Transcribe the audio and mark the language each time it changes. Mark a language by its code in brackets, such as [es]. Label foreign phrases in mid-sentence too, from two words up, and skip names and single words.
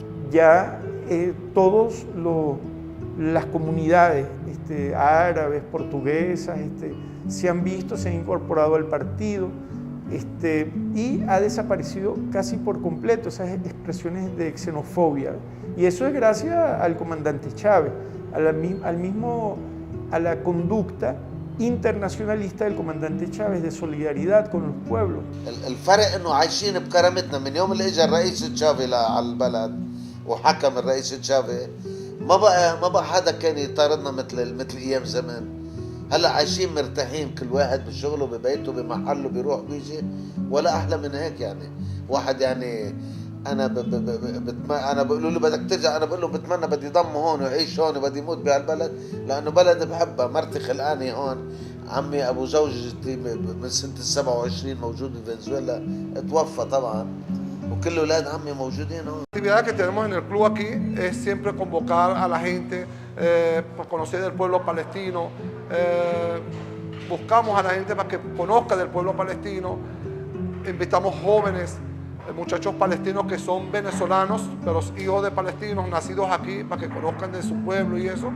[es] Ya todas las comunidades árabes, portuguesas, se han visto, se han incorporado al partido y ha desaparecido casi por completo esas expresiones de xenofobia. Y eso es gracias al comandante Chávez, a la conducta internacionalista del comandante Chávez de solidaridad con los pueblos. [ar] الفرق انه عايشين بكرامتنا من يوم اللي اجى الرئيس تشافي على البلد وحكم الرئيس تشافي ما بقى حدا كان يطاردنا مثل ايام زمان. هلا عايشين مرتاحين كل واحد بشغله ببيته بمحله بيروح بيجي ولا احلى من هيك يعني. واحد يعني انا بقولوا له بدك ترجع انا بقول له بتمنى بدي ضم هون وعيش هون وبدي موت بهالبلد لانه بلد بحبها مرتي خلقاني هون عمي ابو زوجتي من سنه 27 موجود في فنزويلا، توفى طبعا، وكل اولاد عمي موجودين هون. [es] La actividad que tenemos en el club aquí es siempre convocar a la gente para conocer del pueblo palestino. Buscamos a la gente para que conozca del pueblo palestino. Invitamos jóvenes, muchachos palestinos que son venezolanos, pero hijos de palestinos nacidos aquí, para que conozcan de su pueblo y eso.